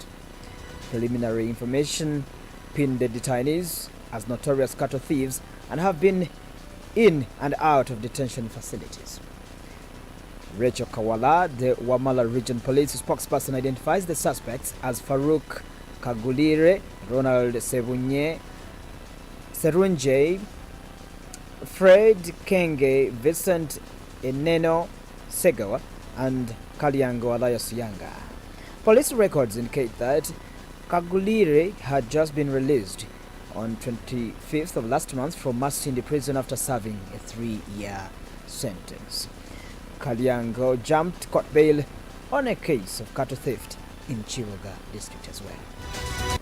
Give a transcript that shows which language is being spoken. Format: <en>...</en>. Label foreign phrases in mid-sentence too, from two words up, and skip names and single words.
<en>Preliminary information pinned the detainees as notorious cattle thieves and have been in and out of detention facilities. Rachel Kawala, the Wamala Region Police spokesperson, identifies the suspects as Farouk Kagulire, Ronald Serunje, Fred Kenge, Vincent Eneno Segawa, and Kalyango Elias Yanga. Police records indicate that Kagulire had just been released on 25th of last month from Masindi prison after serving a 3-year sentence. Kalyango jumped court bail on a case of cattle theft in Chiroga district as well.</en>